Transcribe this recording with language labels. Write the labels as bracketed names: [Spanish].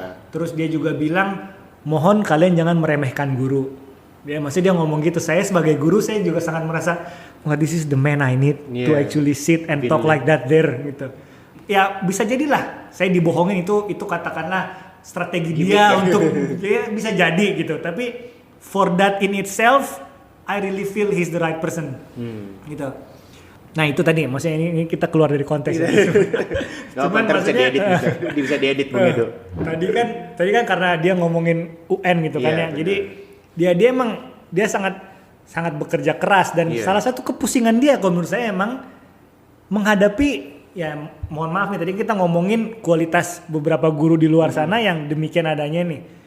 [Indonesian] Terus dia juga bilang mohon kalian jangan meremehkan guru. Maksudnya dia ngomong gitu. Saya sebagai guru saya juga sangat merasa [English] this is the man I need to actually sit and talk like that there [Indonesian] gitu. Ya bisa jadilah saya dibohongin itu katakanlah strategi dia untuk ya bisa jadi gitu. Tapi [English] for that in itself I really feel he's the right person [Indonesian] gitu. Nah itu tadi maksudnya ini kita keluar dari konteks. Cuman maksudnya bisa diedit Bung Edo. Tadi kan karena dia ngomongin UN gitu kan ya. Jadi dia emang dia sangat bekerja keras dan salah satu kepusingan dia kalau menurut saya emang menghadapi ya mohon maaf nih tadi kita ngomongin kualitas beberapa guru di luar sana yang demikian adanya nih.